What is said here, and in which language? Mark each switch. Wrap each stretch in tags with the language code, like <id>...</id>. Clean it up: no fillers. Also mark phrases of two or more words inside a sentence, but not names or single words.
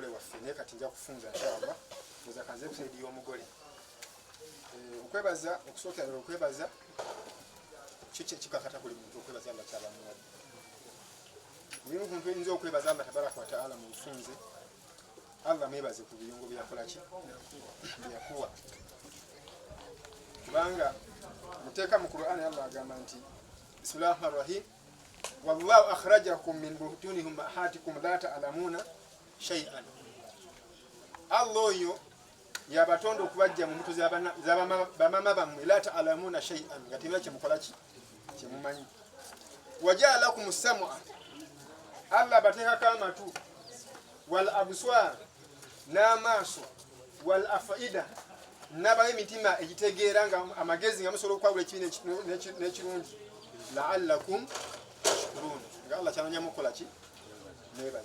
<lg>waffe naye kati nja kufunza inshallah oza kanze episode y'omugole okwebaza okusookera okwebaza kikakata buli muntu okwebaza Allah kyaba muwadde buli muntu oyinza okwebaza Allah</lg> <ar>تبارك وتعالى</ar> <lg>mu bufunze Allah mwebaze ku biyungo byakola ki byakuwa kubanga muteeka mu Qur'ani Allah agamba nti</lg> <ar>بسم الله الرحمن الرحيم والله أخرجكم من بطون أمهاتكم لا تعلمون شيئا.</ar> <lg>Allah oyo yabatonda okubajja mu mbuto z'abamama bammwe</lg> <ar>لا تعلمون شيئا</ar> <lg>nga temula kyemukola ki kyemumanyi.</lg> <ar>وجعل لكم السمع</ar> <lg>Allah bateekako amatu</lg> <ar>والأبصار</ar> <lg>n'amaaso</lg> <ar>والأفئدة</ar> <lg>n'abawa emitima egitegeera nga amagezi nga musobola okwawula ekibi n'ekirungi</lg> <ar>لعلكم تشكرون</ar> <lg>nga Allah kyanoonya mukola ki neebaza.</lg>